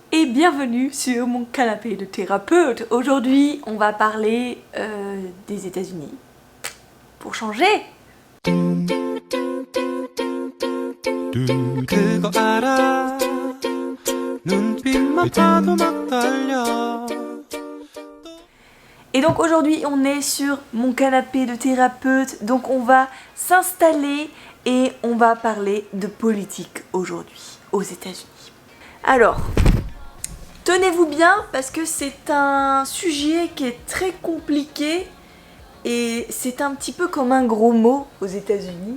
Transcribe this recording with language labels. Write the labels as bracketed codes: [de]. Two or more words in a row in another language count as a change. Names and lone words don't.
[fr] bienvenue sur mon canapé de thérapeute. Aujourd'hui, on va parler des États-Unis. Pour changer. [ko] 그거 알아 눈빛만 봐도 막 떨려. [fr] Et donc aujourd'hui, on est sur mon canapé de thérapeute. Donc on va s'installer et on va parler de politique aujourd'hui aux États-Unis. Alors, tenez-vous bien parce que c'est un sujet qui est très compliqué et c'est un petit peu comme un gros mot aux États-Unis.